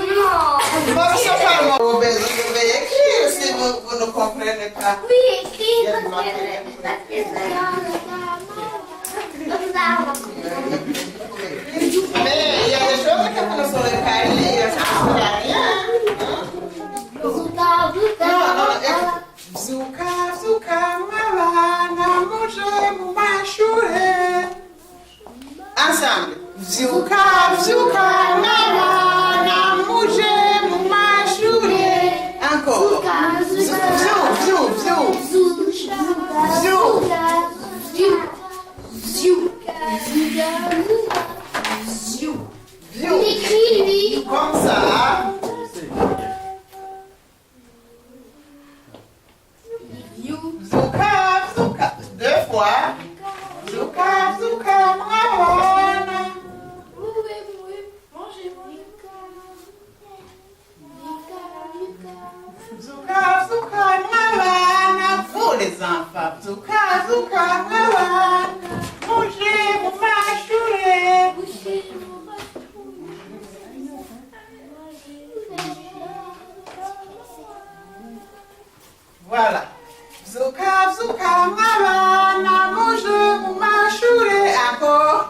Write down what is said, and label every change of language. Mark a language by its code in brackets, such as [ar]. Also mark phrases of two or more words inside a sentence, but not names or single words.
[fr] Force par moi. Vous devez écrire si vous ne comprenez pas. Oui, écrit. Il y a du matériel. Mais il y a des choses que vous ne saurez pas lire. Ça ne sert à rien. [rn] Zuka, zuka, mabana, muje mumashure. Ensemble. Zuka, zuka, mabana, muje mumashure. [fr] Encore. Ziu, ziu, ziu. Ziu. Il écrit, lui. Comme ça. [rn] Zuka, zuka. [fr] Deux fois. [rn] Zuka, zuka, mabana. Zuka, zuka, mabana. [fr] Vous les enfants. [rn] Zuka, zuka, mabana. Muje mumashure. Voilà. Zuka, zuka, mabana, muje mumashure. Encore.